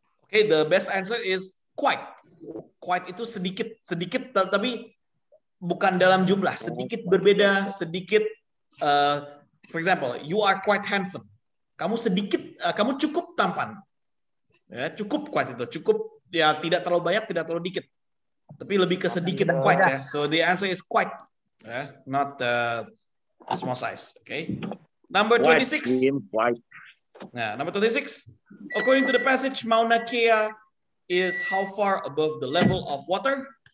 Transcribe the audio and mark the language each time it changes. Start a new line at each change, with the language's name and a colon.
English: Okay, the best answer is quite. Quite
Indonesian: itu sedikit, tapi bukan dalam jumlah, sedikit berbeda, sedikit.
English: For example, you are quite handsome.
Indonesian: Kamu cukup tampan. Ya, cukup quite itu, cukup ya, tidak terlalu banyak, tidak terlalu dikit. Tapi lebih ke sedikit quite ya.
English: So the answer is quite, not small size. Okay. Number 26. White. Nah, number 26. According to the passage, Mauna Kea is how far above the level of water?